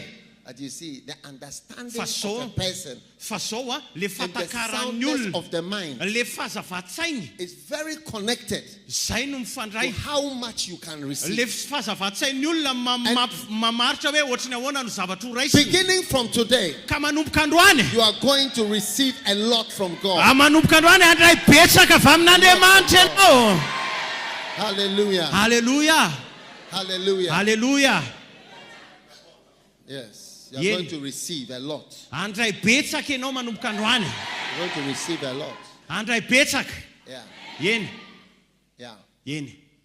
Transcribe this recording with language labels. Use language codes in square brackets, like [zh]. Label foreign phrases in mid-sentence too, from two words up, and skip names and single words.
[en] But you see, the understanding [mg] Fa [en] of so- a person [mg] Fa zao le [en] and the [mg] fatakaran'ny [en] soundness [mg] olona, [en] of the mind [mg] le fahazavatsainy, [en] is very connected [mg] zay no [en] to [mg] mifandray. [en] how much you can [mg] Le [en] receive. [mg] fahazavatsain'ny olona mamaritra hoe ohatrany ahoana no zavatra ho raisiny. [en] Beginning from today, [mg] Ka manomboka androany, [en] you are going to receive a lot from God. [mg] manomboka androany andray betsaka avy amin'Andriamanitra ianao. [en] Hallelujah. [mg] Haleluya. [en] Hallelujah. [mg] Haleluya. [en] Yes. You're Yeah. going to receive a lot. [mg] Andray betsaka ianao manomboka androany. [en] You're going to receive a lot. [mg] Andray betsaka. [en] Yeah. [mg] Eny. [en] Yeah. [mg] Eny.